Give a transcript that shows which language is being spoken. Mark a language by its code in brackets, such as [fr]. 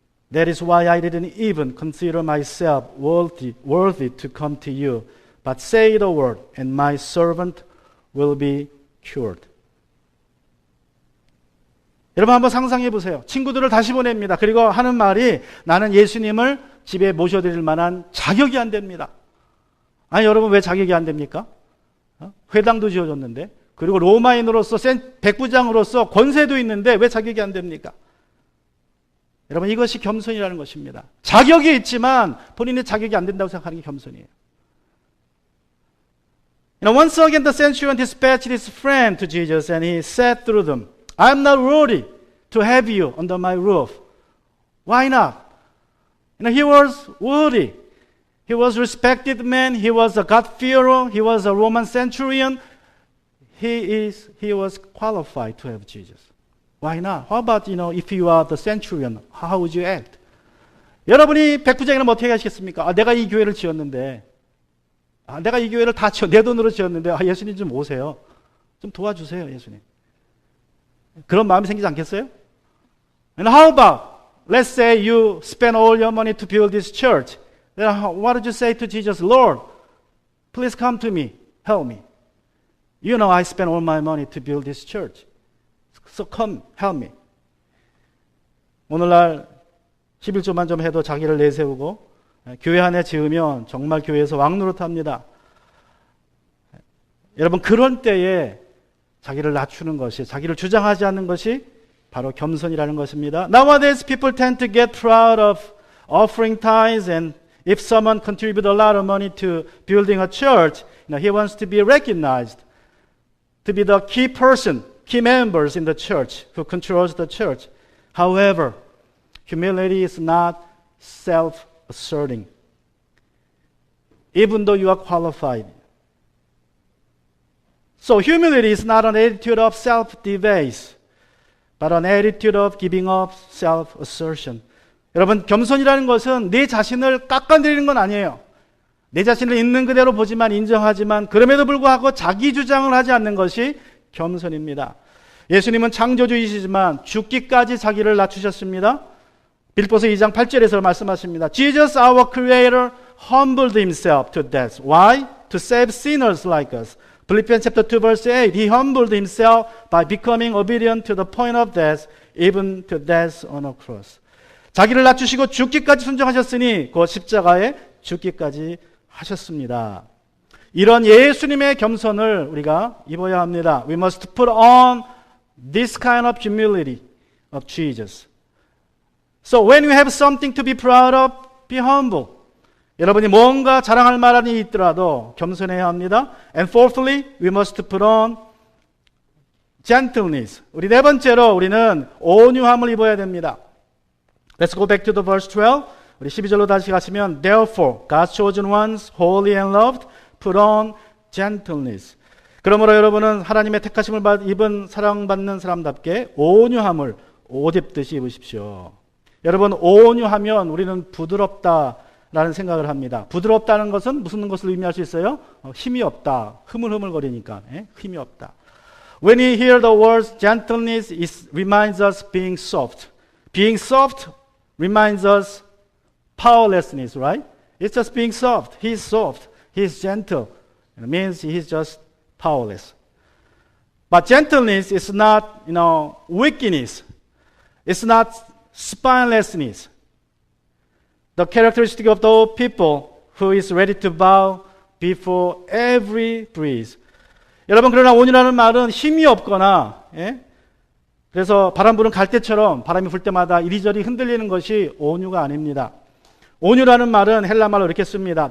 [en] That is why I didn't even consider myself worthy to come to you. But say the word, and my servant will be cured. [ko] 여러분 한번 상상해 보세요. 친구들을 다시 보냅니다. 그리고 하는 말이 나는 예수님을 집에 모셔드릴 만한 자격이 안 됩니다. 아니 여러분 왜 자격이 안 됩니까? 회당도 지어줬는데, 그리고 로마인으로서 백부장으로서 권세도 있는데 왜 자격이 안 됩니까? 여러분 이것이 겸손이라는 것입니다. 자격이 있지만 본인의 자격이 안 된다고 생각하는 게 겸손이에요. [en] Once again the centurion dispatched his friend to Jesus and he said through them, I am not worthy to have you under my roof. Why not? He was worthy. He was a respected man. He was a God-fearer. He was a Roman centurion. He was qualified to have Jesus. Why not? How about, if you are the centurion, how would you act? [ko] 여러분이 백부장이라면 어떻게 하시겠습니까? 내가 이 교회를 지었는데, 내가 이 교회를 다 내 돈으로 지었는데, 예수님 좀 오세요. 좀 도와주세요, 예수님. 그런 마음이 생기지 않겠어요? [en] And how about, let's say you spend all your money to build this church. Then what did you say to Jesus? Lord, please come to me, help me. You know I spent all my money to build this church. So come, help me. [ko] 오늘날 11조만 좀 해도 자기를 내세우고 교회 안에 지으면 정말 교회에서 왕노릇합니다. 여러분 그런 때에 자기를 낮추는 것이, 자기를 주장하지 않는 것이 바로 겸손이라는 것입니다. [en] Nowadays people tend to get proud of offering tithes, and if someone contributes a lot of money to building a church, he wants to be recognized, to be the key key members in the church who controls the church. However, humility is not self-asserting. Even though you are qualified. So humility is not an attitude of self-debase, but an attitude of giving up self-assertion. [ko] 여러분, 겸손이라는 것은 내 자신을 깎아내리는 건 아니에요. 내 자신을 있는 그대로 보지만 인정하지만 그럼에도 불구하고 자기 주장을 하지 않는 것이 겸손입니다. 예수님은 창조주이시지만 죽기까지 자기를 낮추셨습니다. 빌립보서 2장 8절에서 말씀하십니다. [en] Jesus, our Creator, humbled himself to death. Why? To save sinners like us. Philippians chapter 2 verse 8. He humbled himself by becoming obedient to the point of death, even to death on a cross. [ko] 자기를 낮추시고 죽기까지 순종하셨으니 그 십자가에 죽기까지 하셨습니다. 이런 예수님의 겸손을 우리가 입어야 합니다. [en] We must put on this kind of humility of Jesus. So when you have something to be proud of, be humble. [ko] 여러분이 뭔가 자랑할 만한이 있더라도 겸손해야 합니다. [en] And fourthly, we must put on gentleness. [ko] 우리 네 번째로 우리는 온유함을 입어야 됩니다. [en] Let's go back to the verse 12. [ko] 우리 12절로 다시 가시면 [en] Therefore, God's chosen ones, holy and loved, put on gentleness. [ko] 그러므로 여러분은 하나님의 택하심을 입은 사랑받는 사람답게 온유함을 옷 입듯이 입으십시오. 여러분, 온유하면 우리는 부드럽다라는 생각을 합니다. 부드럽다는 것은 무슨 것을 의미할 수 있어요? 힘이 없다. 흐물흐물거리니까 힘이 없다. When we hear the words gentleness, it reminds us being soft. Being soft reminds us powerlessness, right? It's just being soft. He's soft. He's gentle. It means he's just powerless. But gentleness is not, weakness. It's not spinelessness. The characteristic of the people who is ready to bow before every breeze. 여러분, 그러나 온유라는 말은 힘이 없거나, 그래서 바람 부는 갈대처럼 바람이 불 때마다 이리저리 흔들리는 것이 온유가 아닙니다. 온유라는 말은 헬라말로 이렇게 씁니다.